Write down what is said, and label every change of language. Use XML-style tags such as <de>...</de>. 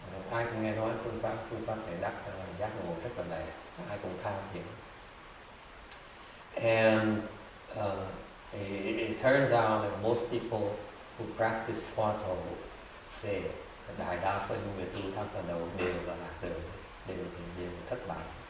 <vi>Ai cũng nghe nói phương pháp để đắc giác ngộ rất là lẹ. Ai cũng tham hiểu.</vi> <en>And it turns out that most people who practice hoa thổ fail.</en> <vi>Đại đa số những người tu tham thở đầu đều là lạc đường, đều thất bại.</vi>